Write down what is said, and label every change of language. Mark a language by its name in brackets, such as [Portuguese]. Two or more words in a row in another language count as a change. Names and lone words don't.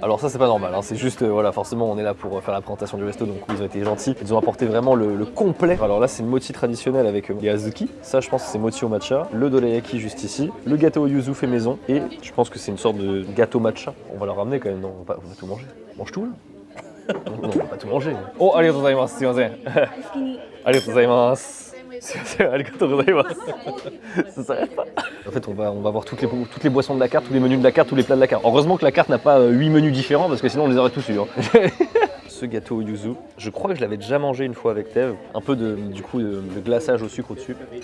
[French] Alors ça c'est pas normal, hein. C'est juste, voilà, forcément on est là pour faire la présentation du resto, donc ils ont été gentils. Ils ont apporté vraiment le complet. Alors là c'est le mochi traditionnel avec les azuki. Ça je pense que c'est mochi au matcha. Le dorayaki juste ici. Le gâteau au yuzu fait maison. Et je pense que c'est une sorte de gâteau matcha. On va le ramener quand même, non, on va tout manger. Mange tout là. Non, on va pas tout manger. [Japanese] Oh, ありがとうございます、すみません。ありがとうございます. [French] Ça s'arrête pas. En fait, on va voir toutes les boissons de la carte, tous les menus de la carte, tous les plats de la carte. Heureusement que la carte n'a pas 8 menus différents parce que sinon on les aurait tous eus. Hein. Ce gâteau au yuzu, je crois que je l'avais déjà mangé une fois avec Tev. Un peu de glaçage au sucre au-dessus.